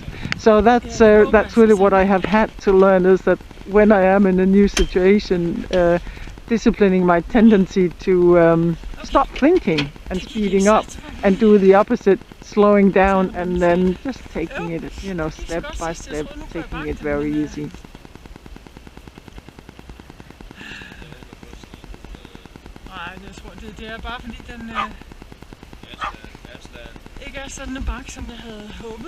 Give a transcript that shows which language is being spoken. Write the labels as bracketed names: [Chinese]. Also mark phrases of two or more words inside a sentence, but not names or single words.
[English] So that's really what I have had to learn, is that when I am in a new situation, disciplining my tendency to stop thinking and speeding up, and do the opposite, slowing down and then just taking it, step by step, taking it very easy. [Danish] Jeg tror det er bare fordi den ikke er sådan en bakke, som jeg havde håbet.